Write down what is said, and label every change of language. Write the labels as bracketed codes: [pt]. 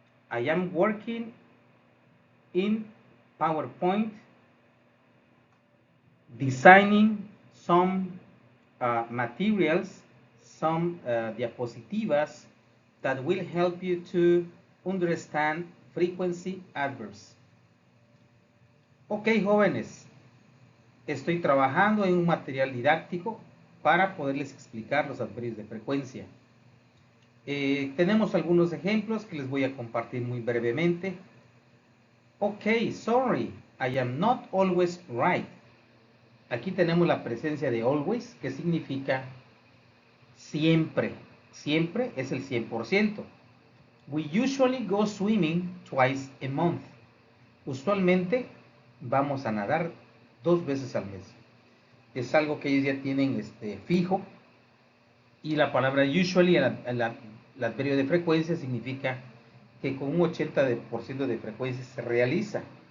[en] I am working in PowerPoint, designing some materials, some diapositivas that will help you to understand frequency adverbs. [es] Ok, jóvenes, estoy trabajando en un material didáctico para poderles explicar los adverbios de frecuencia. Tenemos algunos ejemplos que les voy a compartir muy brevemente. [en] Ok, sorry, I am not always right. [es] Aquí tenemos la presencia de always, que significa siempre. Siempre es el 100%. [en] We usually go swimming twice a month. [es] Usualmente vamos a nadar 2 veces al mes. Es algo que ellos ya tienen fijo. Y la palabra usually, el adverbio de frecuencia, significa que con un 80% de frecuencia se realiza.